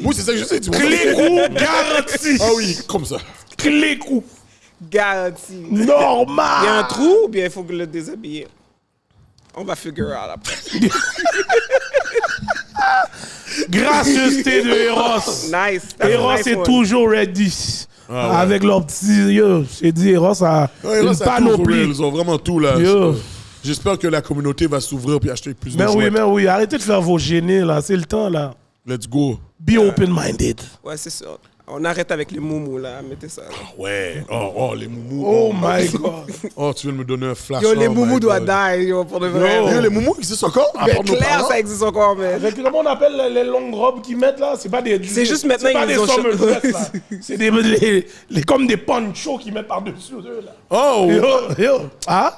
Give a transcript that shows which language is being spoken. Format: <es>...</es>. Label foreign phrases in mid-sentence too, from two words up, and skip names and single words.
<fr>Oui, c'est ça que je sais. Dis-moi clé merci. coup garanti. Ah oui, comme ça. Clé coup Garanti. normal. Il y a un trou ou bien il faut le déshabiller? On va</fr> <en>figure out</en> <fr>après. Gracieuseté de Eros.</fr> <en>Nice. That's a Eros nice</en> <fr>est</fr> <en>one.</en> <fr>toujours ready. Ah ouais. Avec leur petit... Yo, j'ai dit Eros a Ouais, une là, ça a tout, panoplie. ils ont vraiment tout là. Yo. J'espère que la communauté va s'ouvrir et acheter plus de Mais chouettes. oui, arrêtez de faire vos gênés là, c'est le temps là.</fr> <en>Let's go. Be open-minded.</en> <fr>Ouais, c'est ça. On arrête avec les moumous, là. Mettez ça. Là. Ouais. Oh, les moumous.</fr> <en>Oh my God.</en> <fr>Oh, tu viens de me donner un flash. Yo, les</fr> <en>Oh</en> <fr>moumous</fr> <en>my</en> <fr>doivent</fr> <en>God.</en> <fr>die, yo, pour de vrai. Yo, les moumous existent encore? À Mais part nos clair, parents? ça existe encore, mais... Avec comment on appelle les longues robes qu'ils mettent là? C'est pas des... C'est juste maintenant, c'est pas ils des ont</fr> <en>summer</en> <fr>changé.</fr> <en>dress, là.</en> <fr>C'est comme des ponchos qu'ils mettent par-dessus eux là. Oh! Yo. Ah?</fr>